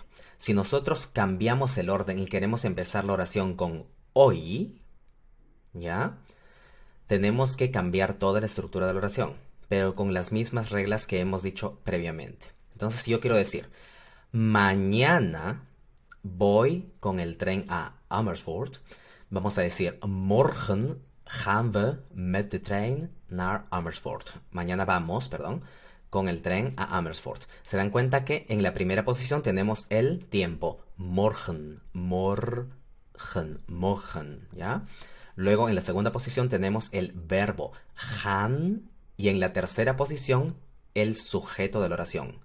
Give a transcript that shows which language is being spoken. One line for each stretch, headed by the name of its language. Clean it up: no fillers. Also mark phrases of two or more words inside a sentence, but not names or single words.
Spanish: Si nosotros cambiamos el orden y queremos empezar la oración con hoy, ¿ya? Tenemos que cambiar toda la estructura de la oración, pero con las mismas reglas que hemos dicho previamente. Entonces, si yo quiero decir, mañana voy con el tren a Amersfoort, vamos a decir,
Dutch: morgen gaan we met de trein naar Amersfoort.
Spanish: Mañana vamos, perdón, con el tren a Amersfoort. Se dan cuenta que en la primera posición tenemos el tiempo,
Dutch: morgen, morgen, morgen,
Spanish: ¿ya? Luego en la segunda posición tenemos el verbo gaan y en la tercera posición el sujeto de la oración.